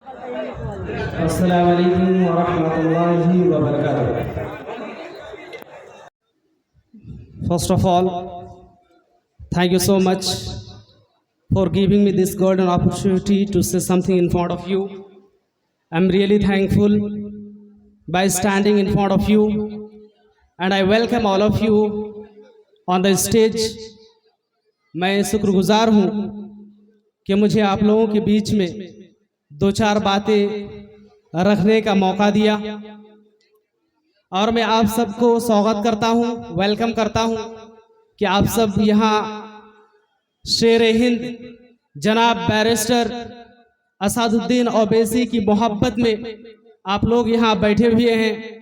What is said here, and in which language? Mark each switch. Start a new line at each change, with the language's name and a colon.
Arabic: अस्सलामु अलैकुम वरहमतुल्लाहि वबरकातुह।
English: First of all, thank you so much for giving me this golden opportunity to say something in front of you. I'm really thankful by standing in front of you, and I welcome all of you on the stage.
Hindi: मैं शुक्रगुजार हूँ कि मुझे आप लोगों के बीच में दो चार बातें रखने का मौका दिया, और मैं आप सबको स्वागत करता हूँ, वेलकम करता हूँ कि आप सब यहाँ शेर हिंद जनाब बैरिस्टर असदुद्दीन ओवैसी की मोहब्बत में आप लोग यहाँ बैठे हुए हैं।